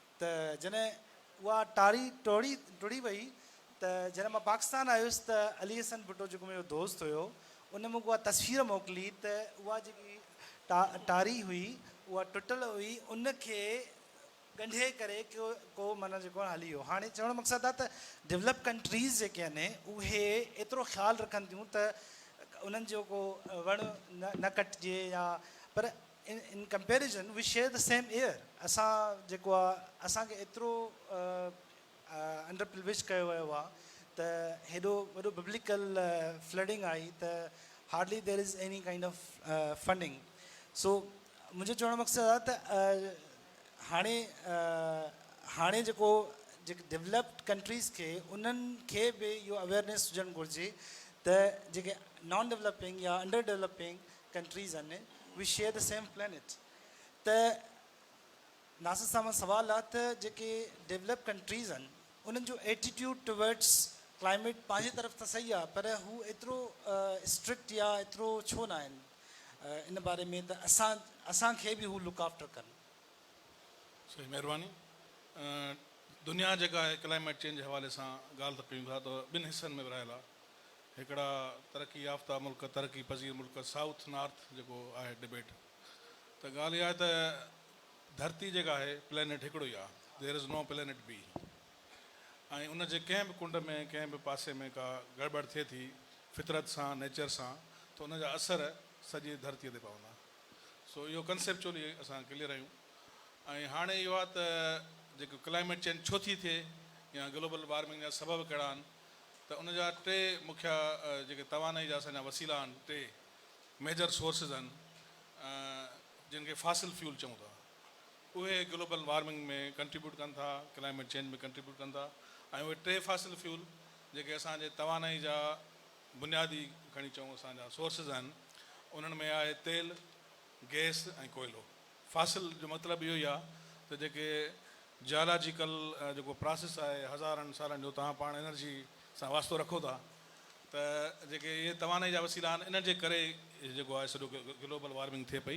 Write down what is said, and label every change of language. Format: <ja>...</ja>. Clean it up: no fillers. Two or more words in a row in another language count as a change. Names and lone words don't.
<sd>त जॾहिं उहा टुड़ी वई त जॾहिं मां पाकिस्तान आयुसि त अली हसन भुट्टो जेको मुंहिंजो दोस्त हुयो उन मूंखे उहा तस्वीर मोकिली त उहा जेकी टारी हुई उहा टुटल हुई उनखे ॻंढे करे को माना जेको आहे हली वियो। हाणे चवण जो मक़सदु आहे त</sd> <en>develop countries</en> <sd>जेके आहिनि उहे एतिरो ख़्यालु रखनि थियूं त उन्हनि जो को वण न कटिजे या पर</sd> <en>in comparison we share the same air.</en> <sd>असां जेको आहे असांखे एतिरो</sd> <en>under privilege</en> <sd>कयो वियो आहे त हेॾो वॾो</sd> <en>biblical flooding</en> <sd>आई त</sd> <en>hardly there is any kind of funding.</en> <sd>सो मुंहिंजो चवण जो मक़सदु आहे त हाणे जेको</sd> <en>developed countries</en> <sd>खे उन्हनि खे बि इहो अवेयरनेस हुजणु घुरिजे त जेके</sd> <en>non developing</en> <sd>या</sd> <en>under developing countries</en> <sd>आहिनि</sd> <en>we share the same planet.</en> <sd>त नासिर साहब सवाल आहे त जेके</sd> <en>develop countries</en> <sd>आहिनि उन्हनि जो</sd> <en>attitude towards climate</en> <sd>पंहिंजी तरफ़ त सही आहे पर हू एतिरो स्ट्रिक्ट या एतिरो छो न आहिनि इन बारे में त असांखे बि हू</sd> <en>look after</en> <sd>कनि। सही महिरबानी। दुनिया जेका आहे</sd> <en>climate change</en> <sd>जे हवाले सां ॻाल्हि त कयूं था त ॿिनि हिसनि में विरहायल आहे। हिकिड़ा तरक़ी याफ़्ता मुल्क तरक़ी पज़ीर मुल्क</sd> <en>south north</en> <sd>जेको आहे डिबेट त ॻाल्हि इहा आहे त धरती जेका आहे प्लेनेट हिकिड़ो ई आहे,</sd> <en>there is no planet B.</en> <sd>ऐं उन जे कंहिं बि कुंड में कंहिं बि पासे में का गड़बड़ थिए थी फितरत सां नेचर सां त उन जा असर सॼी धरतीअ ते पवंदा। सो इहो कंसेप्चुअली असां क्लियर आहियूं। ऐं हाणे इहो आहे त जेको</sd> <en>climate change</en> <sd>छो थी थिए या</sd> <en>global warming</en> <sd>जा सबब कहिड़ा आहिनि त उन जा टे मुख्य जेके तवानाई जा असांजा वसीला आहिनि, टे</sd> <en>major sources</en> <sd>आहिनि जिन खे</sd> <en>fossil fuel</en> <sd>चऊं था। उहे</sd> <en>global warming</en> <sd>में कंट्रीब्यूट कनि था,</sd> <en>climate change</en> <sd>में कंट्रीब्यूट कनि था। ऐं उहे टे</sd> <en>fossil fuel</en> <sd>जेके असांजे तवानाई जा बुनियादी खणी चऊं असांजा सोर्सिस आहिनि उन्हनि में आहे तेल, गैस ऐं कोयलो। फासिल जो मतिलबु इहो ई आहे त जेके जियोलॉजिकल जेको प्रोसेस आहे हज़ारनि सालनि जो तव्हां पाण एनर्जी सां वास्तो रखो था त जेके इहे तवानाई जा वसीला आहिनि इन जे करे जेको आहे सॼो</sd> <en>global warming</en> <sd>थिए पई।</sd>